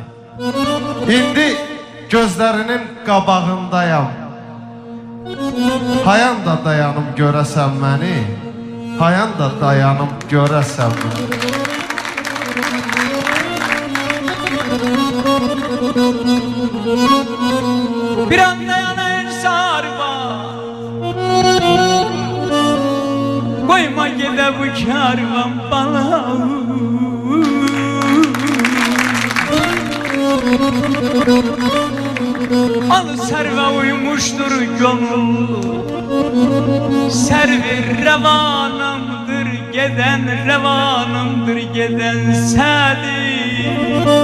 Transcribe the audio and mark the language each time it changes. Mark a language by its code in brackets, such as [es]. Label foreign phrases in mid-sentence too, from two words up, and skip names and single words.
[az] İndi gözlərinin qabağındayam. Hayan da dayanım görəsən məni, hayan da dayanım görəsən məni. [tr] Bir an dayanır sarba, koyma gede bu karvan bana. Al serve uymuştur gönül, servi revanımdır geden, revanımdır geden sedir.